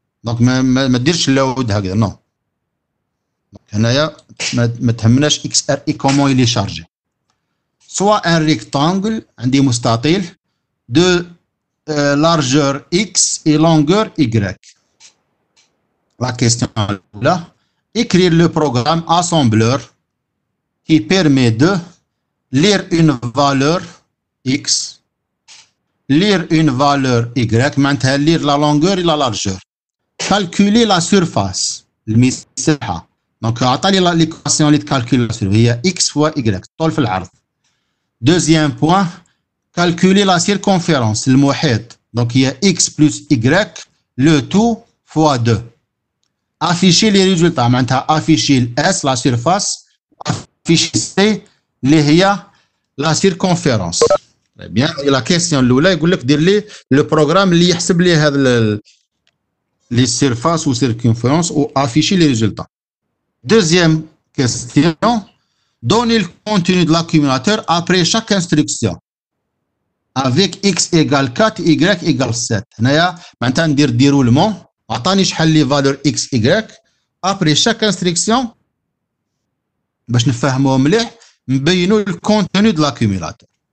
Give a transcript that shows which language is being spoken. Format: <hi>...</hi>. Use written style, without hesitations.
<ar>دونك ما ديرش اللود هكذا نو. هنايا ما تهمناش اكس ار اي كومون يلي شارجي.</ar> <fr>سوا ان ريكتانجل</fr> <ar>عندي مستطيل</ar> <fr>دو largeur x et longueur y. La question là, écrire le programme assembleur qui permet de lire une valeur x, lire une valeur y, maintenant lire la longueur et la largeur. Calculer la surface, المساحة.</fr> <ar>Donc عطاني l'équation اللي تكالكولي la surface هي x fois y طول في العرض.</ar> <fr>Deuxième point, calculer la circonférence, le محيط. Donc il y a x plus y, le tout fois 2. Afficher les résultats. Maintenant, afficher S, la surface. Afficher C, la circonférence. Très bien. Et la question, le programme qui</fr> <ar>يحسب لي</ar> <fr>les surfaces ou circonférences ou afficher les résultats. Deuxième question, donner le contenu de l'accumulateur après chaque instruction. Avec x égale 4, y égale 7.</fr> <ar>هنايا معناتها ندير ديرولمون عطاني شحال لي فالور x y ابري شاك انستركسيون باش نفهموه مليح نبينوا الكونتوني دو لاكوميلاتور.</ar>